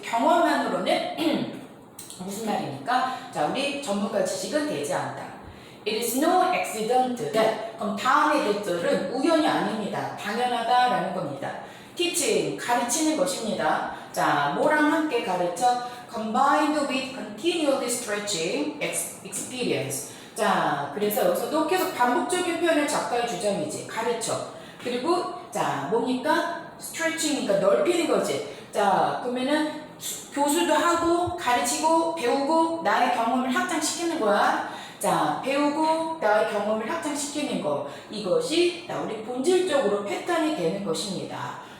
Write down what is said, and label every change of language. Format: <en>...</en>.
<ko>경험만으로는 무슨 말입니까? 자, 우리 전문가 지식은 되지 않다.</ko> <en>It is no accident that.</en> <ko>그럼 다음의 대절은 우연이 아닙니다. 당연하다라는 겁니다. teaching, 가르치는 것입니다. 자, 뭐랑 함께 가르쳐?</ko> <en>combined with continually stretching experience.</en> <ko>자, 그래서 여기서도 계속 반복적인 표현을 작가의 주장이지. 가르쳐. 그리고 자, 뭡니까? stretching이니까 넓히는 거지. 자, 그러면은 교수도 하고 가르치고 배우고 나의 경험을 확장시키는 거야. 자, 배우고 나의 경험을 확장시키는 거. 이것이 우리 본질적으로 패턴이 되는 것입니다.</ko>